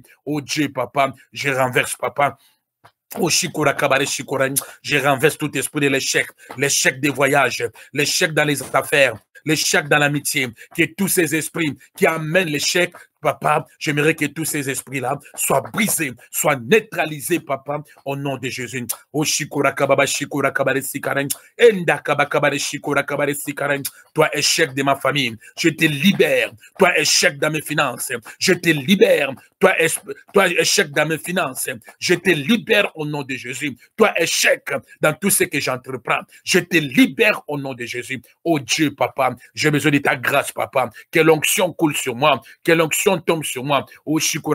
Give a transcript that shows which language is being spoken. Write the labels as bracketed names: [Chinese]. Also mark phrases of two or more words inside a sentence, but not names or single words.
[French] Oh Dieu, papa, je renverse, papa. Oh, Shikura Kabare Shikura, je renverse tout esprit de l'échec, l'échec des voyages, l'échec dans les affaires, l'échec dans l'amitié, que tous ces esprits qui amènent l'échec, papa, j'aimerais que tous ces esprits-là soient brisés, soient neutralisés, papa, au nom de Jésus. Oh, Shikura Kababa Shikura Kabare Sikaren, Enda Kabakabare Shikura Kabare Sikaren, toi, échec de ma famille, je te libère, toi, échec dans mes finances, je te libère, toi, échec dans mes finances, je te libère au nom de Jésus. Toi, échec dans tout ce que j'entreprends, je te libère au nom de Jésus. Oh Dieu, papa, j'ai besoin de ta grâce, papa. Que l'onction coule sur moi, que l'onction tombe sur moi.